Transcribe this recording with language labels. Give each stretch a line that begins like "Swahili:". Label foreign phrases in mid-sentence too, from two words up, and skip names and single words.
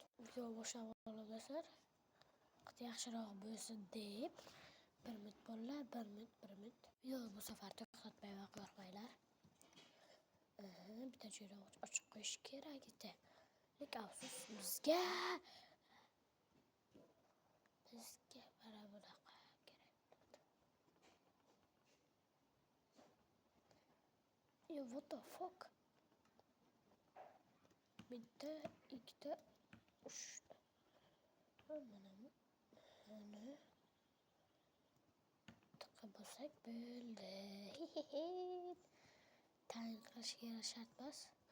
Uzbek: Video boshlab olasizlar. Qit yaxshiroq bo'lsin deb 1 minut bolalar, 1 minut. Video bu safar to'xtatmay qo'yinglar. Bitta joyda ochiq qo'yish kerak edi. Lekin afsus bizga mana bunaqa kerak bo'ladi.
English: What the fuck?
Uzbek: Bitta, ikkita, uchta. Mana tiqib bo'lsak bo'ldi. Tayin qilishga shart emas.